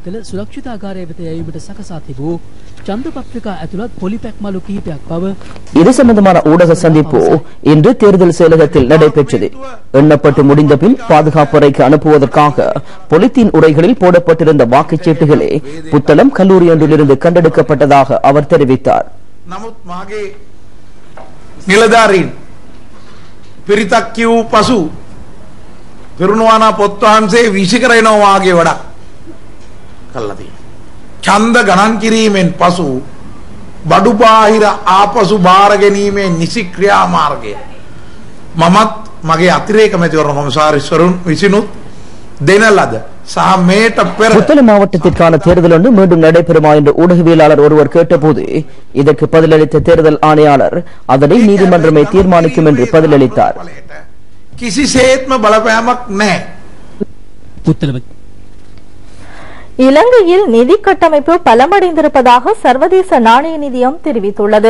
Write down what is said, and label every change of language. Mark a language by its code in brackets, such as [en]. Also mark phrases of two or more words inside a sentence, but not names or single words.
[ta] இது சம்பந்தமான ஊடக சந்திப்பு இன்று தேர்தல் செயலகத்தில் நடைபெற்றது. எண்ணப்பட்டு முடிந்த பின் பாதுகாப்பு அறைக்கு அனுப்புவதற்காக பொலித்தீன் உரைகளில் போடப்பட்டிருந்த வாக்குச்சீட்டுகளே புத்தளம் கல்லூரி ஒன்றிலிருந்து கண்டெடுக்கப்பட்டதாக அவர் தெரிவித்தார். [si] ඡන්ද ගණන් කිරීමෙන් පසු බඩු බාහිර ආපසු බාර ගැනීමේ නිසි ක්‍රියාමාර්ගය මමත් මගේ අතිරේක මැතිවරණ කොමසාරිස්වරුන් විසිනුත් දෙන ලද [ta] புத்தளம் மாவட்டத்திற்கான தேர்தல் ஒன்று மீண்டும் நடைபெறுமா என்று ஊடகவியலாளர் ஒருவர் கேட்டபோது இதற்கு பதிலளித்த தேர்தல் ஆணையாளர் அதனை நீதிமன்றமே தீர்மானிக்கும் என்று பதிலளித்தார். இலங்கையில் நிதி கட்டமைப்பு பலமடைந்திருப்பதாக சர்வதேச நாணய நிதியம் தெரிவித்துள்ளது.